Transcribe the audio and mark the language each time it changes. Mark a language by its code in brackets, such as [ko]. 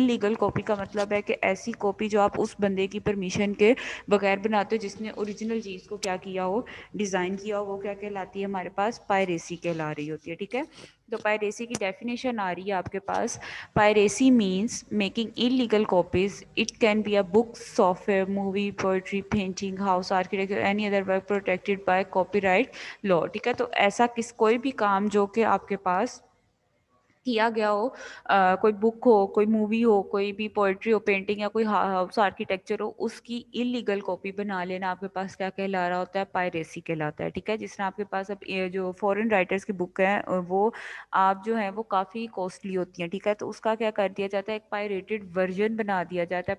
[ur] Illegal copy کا مطلب ہے کہ ایسی کاپی جو آپ اس بندے کی پرمیشن کے بغیر بناتے ہو جس نے اوریجنل چیز کو کیا کیا ہو، ڈیزائن کیا ہو، وہ کیا کہلاتی ہے ہمارے پاس؟ پائریسی کہلا رہی ہوتی ہے. ٹھیک ہے، تو پائریسی کی ڈیفینیشن آ رہی ہے آپ کے پاس. [en] Piracy means making illegal copies. It can be a book, software, movie, poetry, painting, house architecture, any other work protected by copyright law. [ur] ٹھیک ہے، تو ایسا کوئی بھی کام جو کہ آپ کے پاس کیا گیا ہو، کوئی بک ہو، کوئی مووی ہو، کوئی بھی پوئٹری ہو، پینٹنگ یا کوئی ہاؤس آرکیٹیکچر ہو، اس کی انلیگل کاپی بنا لینا آپ کے پاس کیا کہلا رہا ہوتا ہے؟ پائریسی کہلاتا ہے. ٹھیک ہے، جس طرح آپ کے پاس اب جو فورن رائٹرس کی بک ہیں وہ آپ جو ہیں وہ کافی کوسٹلی ہوتی ہیں. ٹھیک ہے، تو اس کا کیا کر دیا جاتا ہے؟ ایک پائریٹڈ ورژن بنا دیا جاتا ہے.